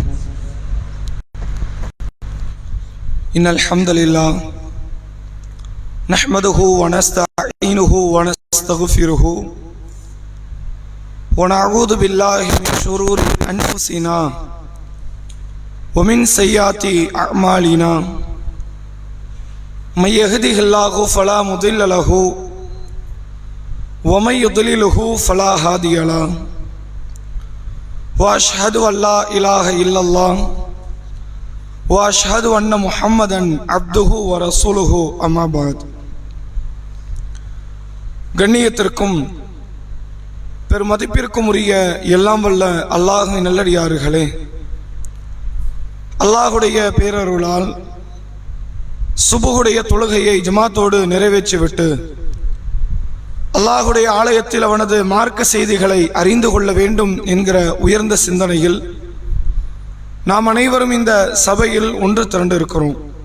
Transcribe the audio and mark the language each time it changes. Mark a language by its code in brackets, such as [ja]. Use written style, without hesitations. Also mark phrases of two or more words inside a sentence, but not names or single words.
[ar] إن الحمد لله نحمده ونستعينه ونستغفره ونعوذ بالله من شرور أنفسنا ومن سيئات أعمالنا. من يهده الله فلا مضل له ومن يضلل فلا هادي له. وأشهد أن لا إله إلا الله وأشهد أن محمدا عبده ورسوله أما بعد. [ta] கண்ணியத்திற்கும் பெருமதிப்பிற்கும் உரிய எல்லாம் வல்ல அல்லாஹ்வின் நல்லடியார்களே, அல்லாஹுடைய பேரருளால் சுபுகுடைய தொழுகையை ஜமாத்தோடு நிறைவேற்றிவிட்டு அல்லாஹுடைய ஆலயத்தில் அவனது மார்க்க செய்திகளை அறிந்து கொள்ள வேண்டும் என்கிற உயர்ந்த சிந்தனையில் நாம் அனைவரும் இந்த சபையில் ஒன்று திரண்டு இருக்கிறோம்.